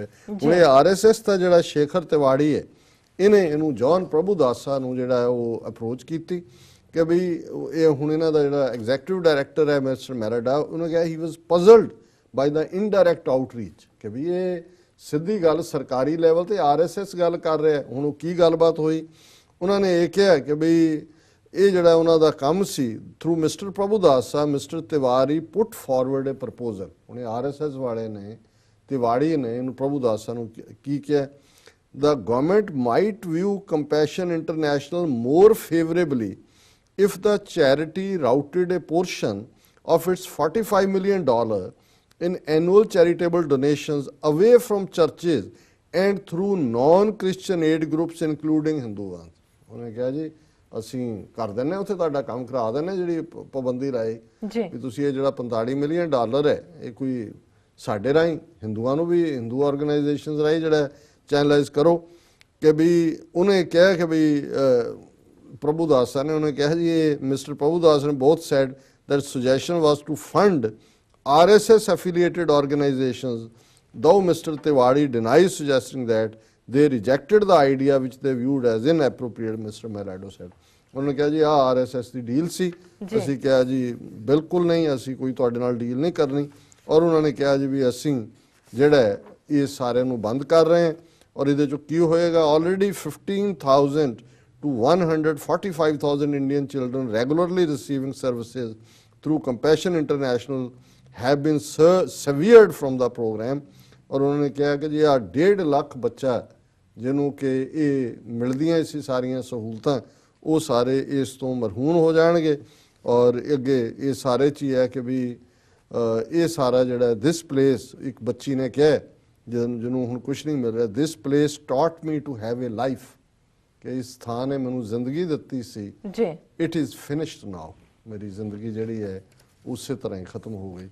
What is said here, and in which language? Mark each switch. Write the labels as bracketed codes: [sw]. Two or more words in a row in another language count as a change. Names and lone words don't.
[pa] ਹੁਣ ਇਹ RSS ਦਾ ਜਿਹੜਾ ਸ਼ੇਖਰ ਤਿਵਾੜੀ ਹੈ, ਇਹਨੇ ਇਹਨੂੰ ਜੌਨ ਪ੍ਰਭੂਦਾਸਾ ਨੂੰ ਜਿਹੜਾ ਉਹ ਅਪਰੋਚ ਕੀਤੀ ਕਿ ਵੀ ਇਹ ਹੁਣ ਇਹਨਾਂ ਦਾ ਜਿਹੜਾ [en] executive director [pa] ਹੈ ਮਿਸਟਰ ਮੈਰਾਡਾ, ਉਹਨੇ ਕਿਹਾ [en] he was puzzled by the indirect outreach [pa] ਕਿ ਵੀ ਇਹ ਸਿੱਧੀ ਗੱਲ ਸਰਕਾਰੀ ਲੈਵਲ ਤੇ RSS ਗੱਲ ਕਰ ਰਿਹਾ। ਹੁਣ ਉਹ ਕੀ ਗੱਲਬਾਤ ਹੋਈ, ਉਹਨਾਂ ਨੇ ਇਹ ਕਿਹਾ ਕਿ ਵੀ ਇਹ ਜਿਹੜਾ ਉਹਨਾਂ ਦਾ ਕੰਮ ਸੀ ਥਰੂ ਮਿਸਟਰ ਪ੍ਰਭੂਦਾਸਾ, ਮਿਸਟਰ ਤਿਵਾੜੀ [en] put forward a proposal. [pa] ਹੁਣ RSS ਵਾਲੇ ਨੇ, ਤਿਵਾੜੀ ਨੇ ਇਹਨੂੰ ਪ੍ਰਭੂਦਾਸਾ ਨੂੰ ਕੀ ਕਿਹਾ, [en] the government might view Compassion International more favorably if the charity routed a portion of its $45 million in annual charitable donations away from churches and through non-Christian aid groups including Hindus। [pa] ਉਹਨੇ ਕਿਹਾ ਜੀ ਅਸੀਂ ਕਰ ਦਿੰਦੇ ਉੱਥੇ ਤੁਹਾਡਾ ਕੰਮ ਕਰਾ ਦਿੰਦੇ, ਜਿਹੜੀ ਪਾਬੰਦੀ ਲਾਈ ਵੀ ਤੁਸੀਂ ਇਹ ਜਿਹੜਾ $45 ਮਿਲੀਅਨ ਹੈ ਇਹ ਕੋਈ ਸਾਡੇ ਰਾਹੀਂ ਹਿੰਦੂਆਂ ਨੂੰ ਵੀ, ਹਿੰਦੂ ਆਰਗੇਨਾਈਜੇਸ਼ਨਸ ਰਾਹੀਂ ਜਿਹੜਾ ਚੈਨਲਾਈਜ਼ ਕਰੋ। ਕਿ ਵੀ ਉਹਨੇ ਕਿਹਾ ਕਿ ਵੀ ਪ੍ਰਭੂਦਾਸਾ ਨੇ ਉਹਨੇ ਕਿਹਾ ਜੀ ਇਹ ਮਿਸਟਰ ਪ੍ਰਭੂਦਾਸ ਨੇ ਬਹੁਤ ਸੈਡ [en] that suggestion was to fund RSS affiliated organizations, though Mr. Tiwari denies suggesting that they rejected the idea which they viewed as inappropriate, Mr. Merado said। [pa] ਉਹਨੇ ਕਿਹਾ ਜੀ ਆਹ RSS ਦੀ ਡੀਲ ਸੀ, ਅਸੀਂ ਕਿਹਾ ਜੀ ਬਿਲਕੁਲ ਨਹੀਂ, ਅਸੀਂ ਕੋਈ ਤੁਹਾਡੇ ਨਾਲ ਡੀਲ ਨਹੀਂ ਕਰਨੀ। ਔਰ ਉਹਨਾਂ ਨੇ ਕਿਹਾ ਜੀ ਵੀ ਅਸੀਂ ਜਿਹੜਾ ਇਹ ਸਾਰਿਆਂ ਨੂੰ ਬੰਦ ਕਰ ਰਹੇ ਹਾਂ। ਔਰ ਇਹਦੇ 'ਚੋਂ ਕੀ ਹੋਏਗਾ, [en] ਆਲਰੇਡੀ 15,000 to 145,000 Indian children regularly receiving services through Compassion International have been severed from the program। [pa] ਔਰ ਉਹਨਾਂ ਨੇ ਕਿਹਾ ਕਿ ਜੀ ਆ 1.5 ਲੱਖ ਬੱਚਾ ਜਿਹਨੂੰ ਕਿ ਇਹ ਮਿਲਦੀਆਂ ਸੀ ਸਾਰੀਆਂ ਸਹੂਲਤਾਂ, ਉਹ ਸਾਰੇ ਇਸ ਤੋਂ ਮਰਹੂਮ ਹੋ ਜਾਣਗੇ। ਔਰ ਅੱਗੇ ਇਹ ਸਾਰੇ 'ਚ ਹੀ ਹੈ ਕਿ ਵੀ ਇਹ ਸਾਰਾ ਜਿਹੜਾ [en] this place, [pa] ਇੱਕ ਬੱਚੀ ਨੇ ਕਿਹਾ ਜਿਹਨੂੰ ਹੁਣ ਕੁਝ ਨਹੀਂ ਮਿਲ ਰਿਹਾ, [en] this place taught me to have a life, [pa] ਕਿ ਇਸ ਥਾਂ ਨੇ ਮੈਨੂੰ ਜ਼ਿੰਦਗੀ ਦਿੱਤੀ ਸੀ, [en] it is finished now, [pa] ਮੇਰੀ ਜ਼ਿੰਦਗੀ ਜਿਹੜੀ ਹੈ ਉਸੇ ਤਰ੍ਹਾਂ ਹੀ ਖਤਮ ਹੋ ਗਈ।